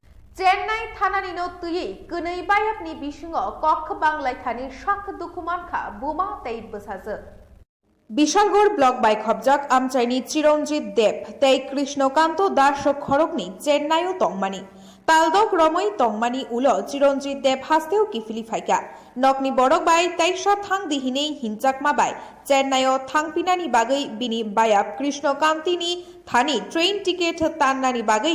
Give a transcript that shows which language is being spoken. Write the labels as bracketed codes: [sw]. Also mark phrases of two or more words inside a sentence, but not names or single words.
[trp] Chennai thananino tui kunui bayab ni bisingo kok baglaithani shak dukhu mankha buma tei busajwk বিশালগড় ব্লক বাই খবজাক আমচাইনি চিরঞ্জিত দেব তেই কৃষ্ণকান্ত দাস খড়গনি চেন্নাইও তংমানি তালদক রমই তংমানি উলো চিরঞ্জিত দেব হাস্তেও কিফিলি ফাইকা নকনি বড়ক বাই তাইসা থাং দিহিনেই হিনচাকমা বাই চেন্নাইও থাংপিনানি বাগৈ বিনি বায়াব কৃষ্ণকান্তিনি থানি ট্রেন টিকেট তান্নানি বাগৈ